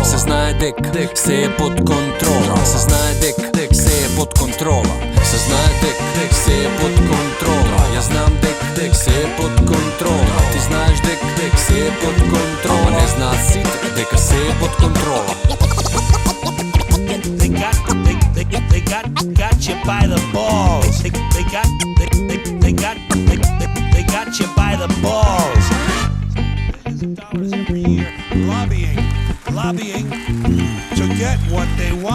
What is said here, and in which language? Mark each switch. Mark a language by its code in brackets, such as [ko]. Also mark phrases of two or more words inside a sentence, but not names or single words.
[mk] Се знае дека се е под контрола. Се знае дека се е под контрола. Се знае дека се е под контрола. Ја знам дека се е под контрола. Ти знаеш дека се е под контрола. Не знаат сите дека се е под контрола. [en] Got you by the balls. They got you by the balls. Every year lobbying to get what they want.